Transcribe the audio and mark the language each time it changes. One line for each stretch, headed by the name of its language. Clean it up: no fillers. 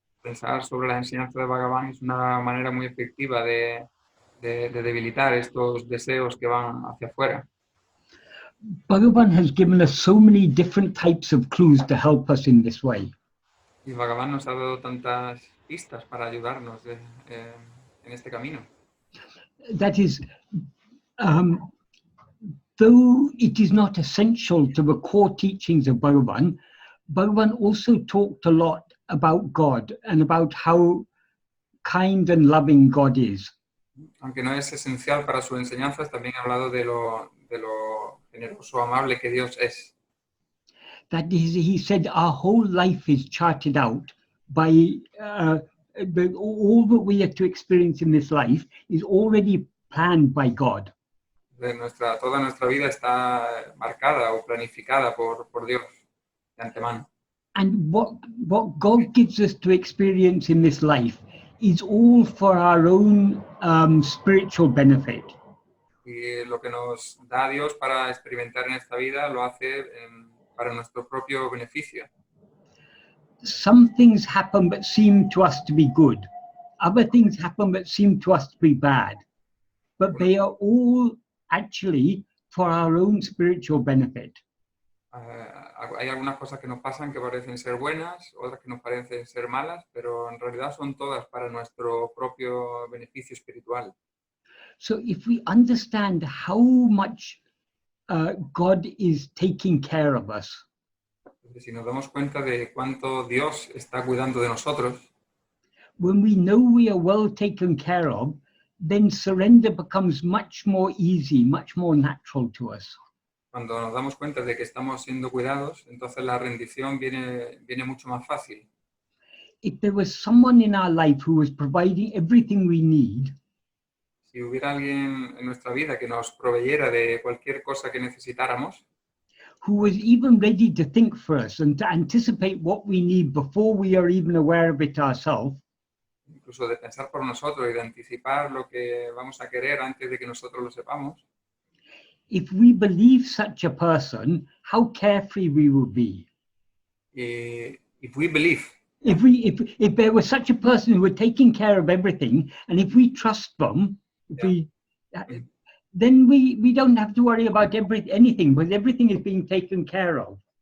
Spanish: Pensar sobre la enseñanza de Bhagavan es una manera muy efectiva de debilitar estos deseos que van hacia afuera.
English: Bhagavan has given us so many different types of clues to help us in this way.
Spanish: Y Bhagavan nos ha dado tantas pistas para ayudarnos en este camino.
English: That is, though it is not essential to the core teachings of Bhagavan, Bhagavan also talked a lot about God and about how kind and loving God is.
Spanish: Aunque no es esencial para sus enseñanzas, también ha hablado de lo generoso, amable que Dios es.
English: That is, he said our whole life is charted out by all that we are to experience in this life is already planned by God.
Spanish: Toda nuestra vida está marcada o planificada por Dios de antemano.
English: And what God gives us to experience in this life is all for our own spiritual benefit.
Spanish: Y lo que nos da Dios para experimentar en esta vida lo hace para nuestro propio beneficio.
English: Some things happen that seem to us to be good. Other things happen that seem to us to be bad. But they are all actually for our own spiritual benefit.
Spanish: Hay algunas cosas que nos pasan que parecen ser buenas, otras que nos parecen ser malas, pero en realidad son todas para nuestro propio beneficio espiritual.
English: So if we understand how much God is taking care of us,
Spanish: si nos damos cuenta de cuánto Dios está cuidando de nosotros,
English: when we know we are well taken care of, then surrender becomes much more easy, much more natural to us.
Spanish: Cuando nos damos cuenta de que estamos siendo cuidados, entonces la rendición viene mucho más fácil.
English: If there was someone in our life who was providing everything we need,
Spanish: si hubiera alguien en nuestra vida que nos proveyera de cualquier cosa que necesitáramos,
English: who was even ready to think for us and to anticipate what we need before we are even aware of it ourselves.
Spanish: Incluso de pensar por nosotros y de anticipar lo que vamos a querer antes de que nosotros lo sepamos.
English: If we believe such a person, how carefree we would be. If we believe, If there was such a person who were taking care of everything, and if we trust them, then we don't have to worry about anything, because everything is being taken care of.